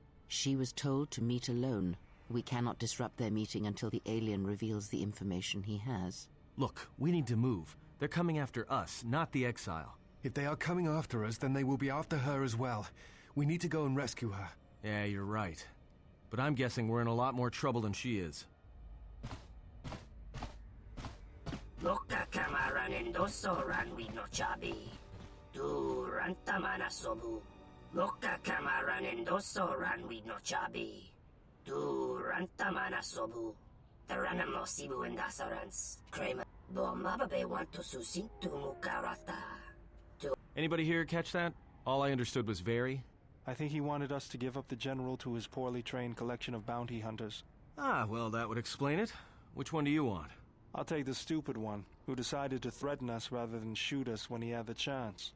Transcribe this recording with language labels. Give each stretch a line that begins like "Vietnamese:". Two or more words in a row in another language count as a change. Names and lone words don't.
English: She was told to meet alone. We cannot disrupt their meeting until the alien reveals the information he has. Look, we need to move. They're coming after us, not the exile. If they are coming after us, then they will be after her as well. We need to go and rescue her. Yeah, you're right. But I'm guessing we're in a lot more trouble than she is. Loka kamaran endoso ranwi no chabi. Du rantamana sobu. Loka kamaran endoso ran we no chabi. Du rantamana sobu. The ranamo sibu and dasarans. Kramer. Bo mababe want to susintu mukarata. Anybody here catch that? All I understood was very. I think he wanted us to give up the general to his poorly trained collection of bounty hunters. Ah, well, that would explain it. Which one do you want? I'll take the stupid one, who decided to threaten us rather than shoot us when he had the chance.